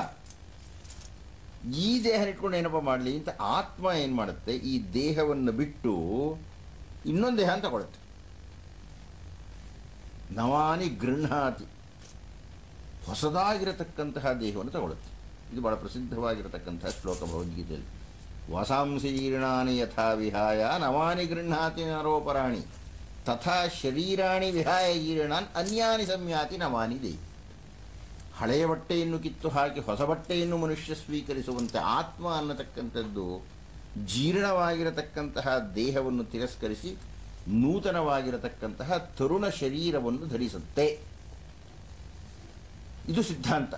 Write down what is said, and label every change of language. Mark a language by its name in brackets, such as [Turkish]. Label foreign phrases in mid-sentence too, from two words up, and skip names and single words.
[Kannada] ಇಟ್ಕೊಂಡು ಏನಪ್ಪ ಮಾಡಲಿ ಅಂತ ಆತ್ಮ ಏನು ಮಾಡುತ್ತೆ, ಈ ದೇಹವನ್ನು ಬಿಟ್ಟು ಇನ್ನೊಂದು ದೇಹ ಅಂತ ತಗೊಳುತ್ತೆ. [Sanskrit] ನವಾನಿ ಗೃಹ್ಣಾತಿ, [Kannada] ಹೊಸದಾಗಿರತಕ್ಕಂತಹ ದೇಹವನ್ನು ತಗೊಳುತ್ತೆ. ಇದು ಬಹಳ ಪ್ರಸಿದ್ಧವಾಗಿರತಕ್ಕಂತಹ ಶ್ಲೋಕ ಭಗವದ್ಗೀತೆಯಲ್ಲಿ. [Sanskrit] ವಾಸಾಂಸಿ ಜೀರ್ಣಾನಿ ಯಥಾ ವಿಹಾಯ ನವಾನಿ ಗೃಹ್ಣಾತಿ ನರೋಪರಾಣಿ ತಥಾ ಶರೀರಾಣಿ ವಿಹಾಯ ಜೀರ್ಣಾನ್ ಅನ್ಯಾನಿ ಸಂಯಾತಿ ನವಾನಿ ದೇಹಿ. [Kannada] ಹಳೆಯ ಬಟ್ಟೆಯನ್ನು ಕಿತ್ತು ಹಾಕಿ ಹೊಸ ಬಟ್ಟೆಯನ್ನು ಮನುಷ್ಯ ಸ್ವೀಕರಿಸುವಂತೆ ಆತ್ಮ ಅನ್ನತಕ್ಕಂಥದ್ದು ಜೀರ್ಣವಾಗಿರತಕ್ಕಂತಹ ದೇಹವನ್ನು ತಿರಸ್ಕರಿಸಿ ನೂತನವಾಗಿರತಕ್ಕಂತಹ ತರುಣ ಶರೀರವನ್ನು ಧರಿಸುತ್ತೆ. ಇದು ಸಿದ್ಧಾಂತ.